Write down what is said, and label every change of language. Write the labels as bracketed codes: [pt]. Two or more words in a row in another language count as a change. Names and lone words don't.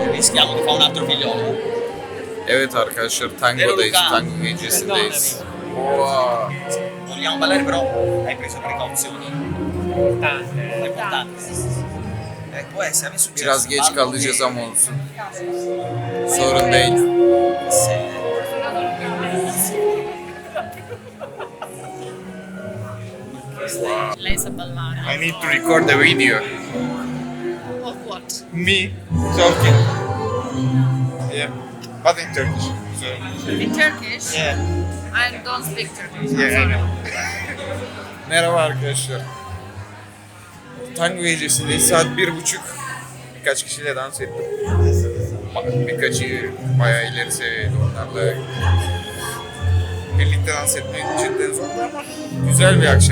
[it] rischiamo di fare un altro figliolo. [tr] Evet arkadaşlar, tangodayız, tango gecesindeyiz. [en] Wow. [it] Vogliamo ballare però hai preso precauzioni. Importante. Sì, sì, sì. Può essere, a me è successo. [tr] Biraz geç kalacağız ama olsun. Sorun değil. [it] Lei sa ballare. [en] I need to record the video. Of what? Me talking. Yeah. But in Turkish. So, In Turkish? yeah. I don't speak Turkish. I'm Yeah, I sorry. know. [tr] Merhaba arkadaşlar. Tango gecesindeyiz. Saat 1:30. Birkaç kişiyle dans ettim. Birkaçı bayağı ileri seviyede, onlarla birlikte dans etmek cidden zordu ama güzel bir akşamdı.